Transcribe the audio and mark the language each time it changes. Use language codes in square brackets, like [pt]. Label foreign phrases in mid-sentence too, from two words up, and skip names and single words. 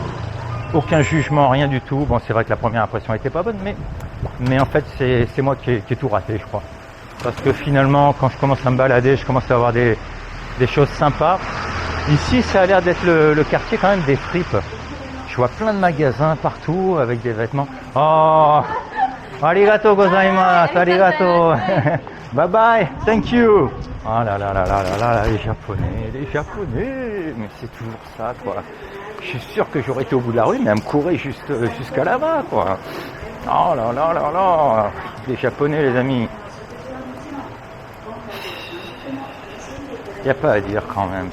[fr] Aucun jugement, rien du tout. Bon, c'est vrai que la première impression était pas bonne, mais en fait, c'est moi qui ai tout raté, je crois. Parce que finalement, quand je commence à me balader, je commence à avoir des choses sympas. Ici, ça a l'air d'être le quartier quand même des fripes. Je vois plein de magasins partout avec des vêtements. [ja] Oh, ありがとうございます、ありがとう. [en] Bye bye, thank you. [fr] Oh là là là là là là, les Japonais. Mais c'est toujours ça, quoi. Je suis sûr que j'aurais été au bout de la rue, mais à me courir jusqu'à là-bas, quoi. Oh là là là là. Les Japonais, les amis. Il n'y a pas à dire quand même.